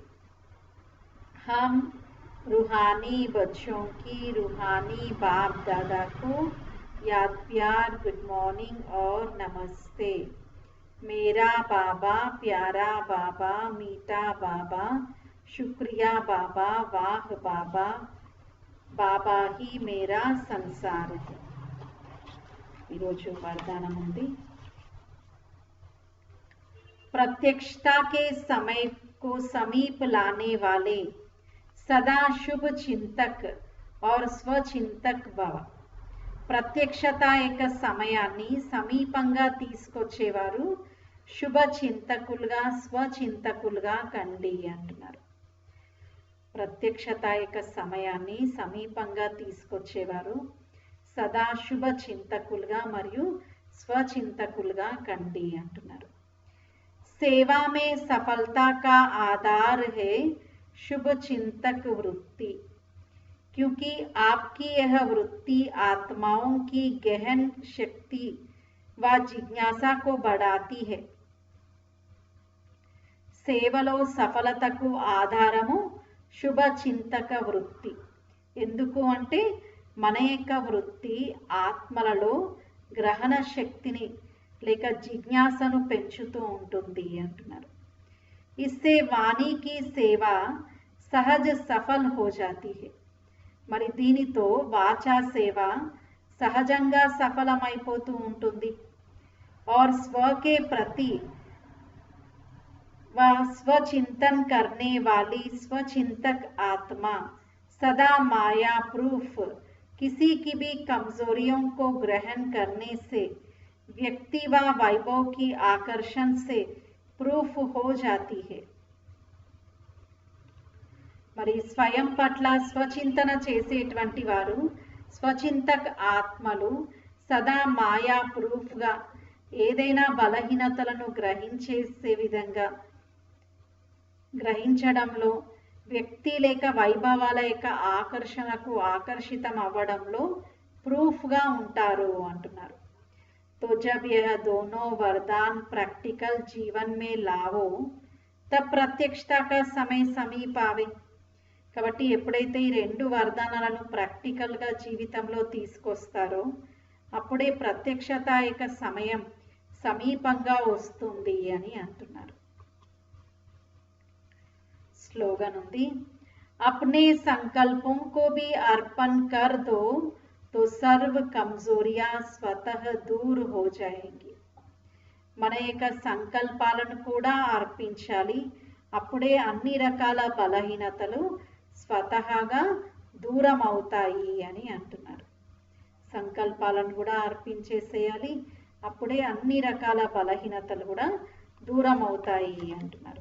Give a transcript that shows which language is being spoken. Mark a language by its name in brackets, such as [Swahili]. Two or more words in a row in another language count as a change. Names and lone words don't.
[Hindi] हम रूहानी बच्चों की रूहानी बाप दादा को याद प्यार गुड मॉर्निंग और नमस्ते. मेरा बाबा प्यारा बाबा मीठा बाबा शुक्रिया बाबा वाह बाबा बाबा ही मेरा संसार. [Telugu] ఈరోజు వరదానం ఉంది. [Hindi] प्रत्यक्षता के समय को समीप लाने वाले सदा शुभ चिंतक और स्वचिंतक भव. [Telugu] ప్రత్యక్షత యొక్క సమయాన్ని సమీపంగా తీసుకొచ్చేవారు శుభ చింతకులుగా స్వచింతకులుగా కండి అంటున్నారు. ప్రత్యక్షత యొక్క సమయాన్ని సమీపంగా తీసుకొచ్చేవారు సదా శుభ చింతకులుగా మరియు స్వచింతకులుగా కండి అంటున్నారు. [Hindi] सेवा में सफलता का आधार है शुभ चिंतक वृत्ति, क्योंकि आपकी यह वृत्ति आत्माओं की गहन शक्ति व जिज्ञासा को बढ़ाती है. [Telugu] సేవలో సఫలతకు ఆధారము శుభ చింతక వృత్తి. ఎందుకు అంటే మన యొక్క వృత్తి ఆత్మలలో గ్రహణ శక్తిని లేక జిజ్ఞాసను పెంచుతూ ఉంటుంది అంటున్నారు. [Hindi] इससे वाणी की सेवा सहज सफल हो जाती है. [Telugu] మరి దీనితో వాచా సేవ సహజంగా సఫలమైపోతూ ఉంటుంది. [Hindi] और स्व के प्रति व स्वचिंतन करने वाली स्वचिंतक आत्मा सदा माया प्रूफ किसी की भी कमजोरियों को ग्रहण करने से व्यक्ति व वैभव की आकर्षण से प्रूफ हो जाती है. [Telugu] మరి స్వయం పట్ల స్వచింతన చేసేటువంటి వారు స్వచింతక్ ఆత్మలు సదా మాయా ప్రూఫ్గా ఏదైనా బలహీనతలను గ్రహించడంలో వ్యక్తి లేక వైభవాల యొక్క ఆకర్షణకు ఆకర్షితం అవ్వడంలో ప్రూఫ్గా ఉంటారు అంటున్నారు. [Hindi] तो जब यह दोनों वरदान प्रैक्टिकल जीवन में लाओ तब प्रत्यक्षता का समय समीप आवे. [Telugu] కాబట్టి ఎప్పుడైతే ఈ రెండు వరదానాలను ప్రాక్టికల్గా జీవితంలో తీసుకొస్తారో అప్పుడే ప్రత్యక్షత యొక్క సమయం సమీపంగా వస్తుంది అని అంటున్నారు. స్లోగన్ ఉంది, [Hindi] अपने संकल्पों को भी अर्पण कर दो तो सर्व कमजोरियां स्वतः दूर हो जाएंगी. [Telugu] మన యొక్క సంకల్పాలను కూడా అర్పించాలి, అప్పుడే అన్ని రకాల బలహీనతలు స్వతహాగా దూరం అవుతాయి అని అంటున్నారు. సంకల్పాలను కూడా అర్పించేసేయాలి, అప్పుడే అన్ని రకాల బలహీనతలు కూడా దూరం అవుతాయి అంటున్నారు.